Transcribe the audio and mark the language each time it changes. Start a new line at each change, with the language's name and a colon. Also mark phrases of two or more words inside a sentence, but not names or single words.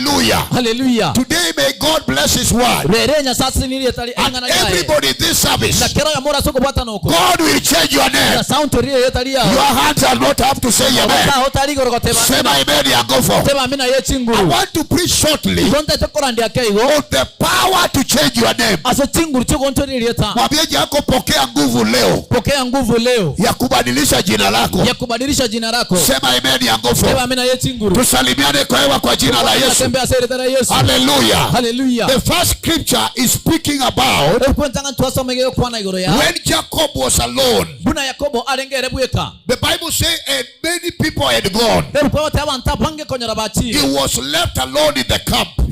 English: Today may God bless his word everybody in this service, God will change your name. Your hands are not up to say amen. Say my amen and go for. I want to preach shortly on the power to change your name.
Swahili: Mwambie yako pokea nguvu leo ya kubadilisha jina lako.
English: Sema amen and go for.
Swahili: Tusalimiane kwa hewa kwa jina la Yesu.
English: Hallelujah. The first scripture is speaking about when Jacob was alone. The Bible says and many people had gone. He was left alone in the camp.